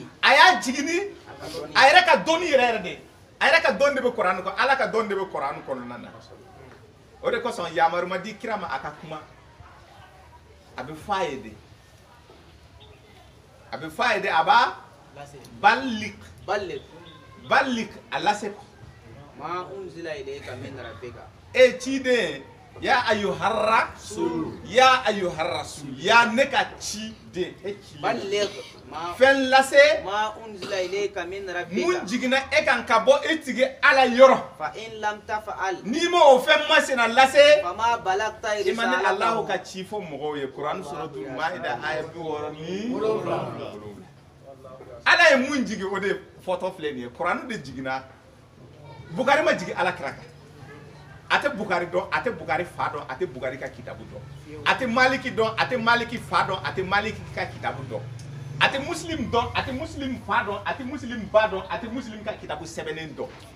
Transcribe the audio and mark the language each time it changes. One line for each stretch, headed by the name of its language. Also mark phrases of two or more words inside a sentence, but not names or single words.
Bambara: a y'a jigini a yɛrɛ ka dɔnni yɛrɛ de a yɛrɛ ka dɔnni de bɛ Kur'ani kɔnɔ Ala ka dɔnni de bɛ Kur'ani kɔnɔna na o de kosɔn yamaru ma di kira ma a ka kuma a bɛ fɔ a ye de a b'a balik a lase
Arabic: ما أنزل إليك من ربك
Bambara: ciden
Arabic: يا أيها الرسول
Bambara: ya ne ka ciden balligh fɛn lase
Arabic: ما أنزل إليك من ربك
Bambara: mun jigina e kan ka bɔ e tigi Ala yɔrɔ
Arabic: فإن لم تفعل
Bambara: n'i ma o fɛn masina lase
Arabic: فما بلغت
Bambara: i ma ni risalatahu Allahu ka ci fɔ mɔgɔw ye Kur'an suratul Maida aya 67 Ala ye mun jigi o de fɔtɔ filɛ nin ye Kur'an de jigina Bukari ma jigi Ala kira kan a tɛ Bukari dɔn a tɛ Bukari fa dɔn a tɛ Bukari ka kitabu dɔn a tɛ Maliki dɔn a tɛ Maliki fa dɔn a tɛ Maliki ka kitabu dɔn a tɛ Muslim dɔn a tɛ Muslim fa dɔn a tɛ Muslim ba dɔn a tɛ Muslim ka kitabu sɛbɛnnen dɔn